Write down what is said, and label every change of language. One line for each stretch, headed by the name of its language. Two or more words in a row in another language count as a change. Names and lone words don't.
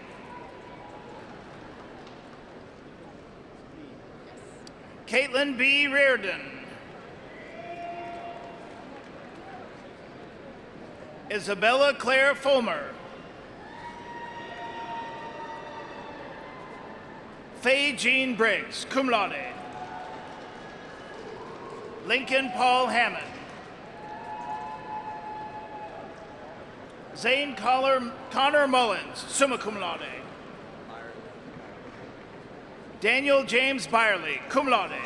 English: Caitlin B. Reardon. Isabella Claire Fulmer. Faye Jean Briggs,
Latin: cum laude.
English: Lincoln Paul Hammond. Zane Connor Mullins,
Latin: summa cum laude.
English: Daniel James Byerly,
Latin: cum laude.